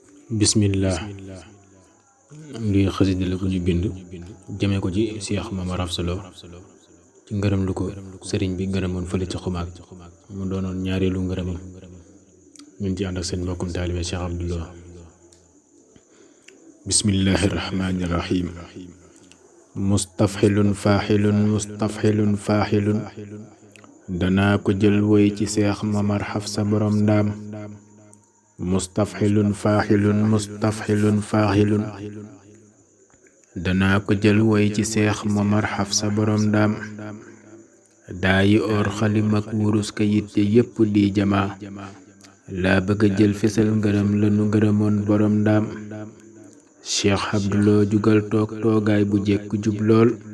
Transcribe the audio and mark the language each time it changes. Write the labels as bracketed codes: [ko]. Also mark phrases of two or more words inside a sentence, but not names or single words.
[wo] Bismillah. Lii xasida la gu ñu bind, jëme ko ci Cheikh Momar Afsa Lo, ci ngërëm lu ko sëriñ bi ngërëmoon fële ci Xumaag. Mu doonoon ñaareelu ngërëmam. Ñu ngi ci ànd ak seen mbokkum taalibe Cheikh Abdou Lo. [ar] بسم الله الرحمن الرحيم. مستفحل فاحل، مستفحل فاحل. [wo] Danaa ko jël woy ci Seex Mamar Xafsa borom ndaam. [ar] مستفحل فاحل، مستفحل فاحل. [wo] Danaa ko jël woy ci Seex Mamar Xafsa borom ndaam. Daayi or xalim ak wurus kayit ya yépp di jamaa. Laa bëgg a jël fesal ngërëm lanu ngërëmoon borom ndaam. Cheikh Abdou Lo jugal toog toogaay bu jekk jub lool.